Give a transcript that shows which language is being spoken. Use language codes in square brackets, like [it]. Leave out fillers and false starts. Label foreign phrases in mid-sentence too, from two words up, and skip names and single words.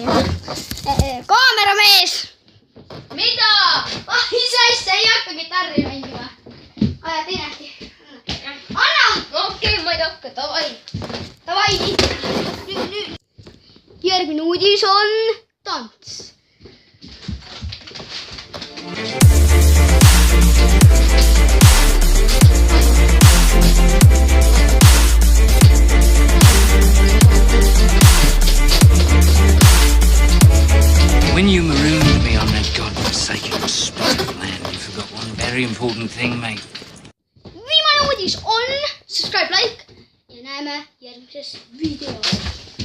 [et] Kaameramees! Mida? Mis asja, ei hakka kitarri mängima. Aja, teine äkki. Anna! Okei, ma ei hakka, davai. Davai, nüüd. Järgmine uudis on tants. [en] When you marooned me on that godforsaken spot of land, you forgot one very important thing, mate. [et] Viimane uudis on [en] subscribe, like [et] ja näeme järgmises videos.